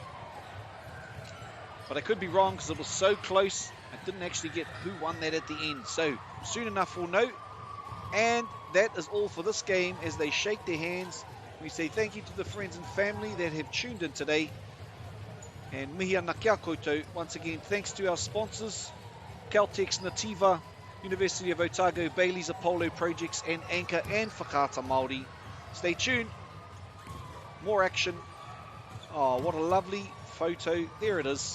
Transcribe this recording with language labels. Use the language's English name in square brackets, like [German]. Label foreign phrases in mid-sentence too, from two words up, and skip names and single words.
[English] But I could be wrong because it was so close. I didn't actually get who won that at the end. So soon enough we'll know. And that is all for this game as they shake their hands. We say thank you to the friends and family that have tuned in today. And [Māori] mihi ana kia koutou. [English] Once again, thanks to our sponsors, Caltex, Nativa, University of Otago, Bailey's Apollo Projects, and Anchor and Whakaata Māori. Stay tuned. More action. Oh, what a lovely photo. There it is.